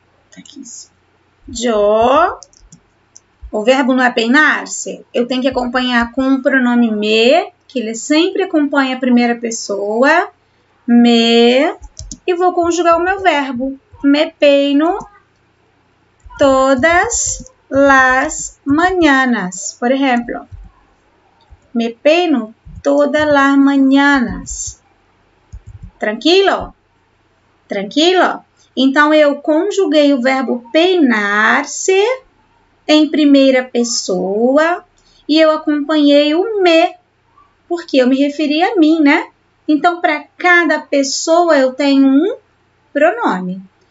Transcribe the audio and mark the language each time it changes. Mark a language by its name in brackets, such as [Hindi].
[Portuguese] Tá aqui. Yo. O verbo não é peinar-se? Eu tenho que acompanhar com o pronome me, que ele sempre acompanha a primeira pessoa. Me. E vou conjugar o meu verbo. [Spanish] Me peino todas las mañanas. [Portuguese] Por exemplo. [Spanish] Me peino todas las mañanas. [Portuguese] Tranquilo? Tranquilo? Então, eu conjuguei o verbo peinar-se em primeira pessoa e eu acompanhei o me, porque eu me referi a mim, né? Então, para cada pessoa, eu tenho um pronome.